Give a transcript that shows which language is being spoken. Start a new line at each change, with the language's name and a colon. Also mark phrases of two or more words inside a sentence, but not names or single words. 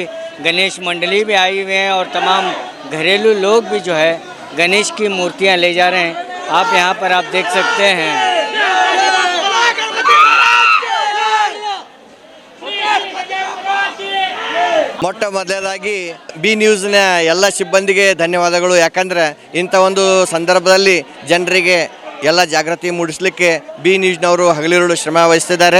Hindi: गणेश मंडली भी आई हुए हैं और तमाम घरेलू लोग भी जो है गणेश की मूर्तियाँ ले जा रहे हैं। आप यहाँ पर आप देख सकते हैं।
Kannada: ಮೊಟ್ಟ ಮೊದಲನೇದಾಗಿ ಬಿ ನ್ಯೂಸ್ನ ಎಲ್ಲ ಸಿಬ್ಬಂದಿಗೆ ಧನ್ಯವಾದಗಳು. ಯಾಕಂದರೆ ಇಂಥ ಒಂದು ಸಂದರ್ಭದಲ್ಲಿ ಜನರಿಗೆ ಎಲ್ಲ ಜಾಗೃತಿ ಮೂಡಿಸಲಿಕ್ಕೆ ಬಿ ನ್ಯೂಸ್ನವರು ಹಗಲಿರುಳು ಶ್ರಮ ವಹಿಸ್ತಿದ್ದಾರೆ.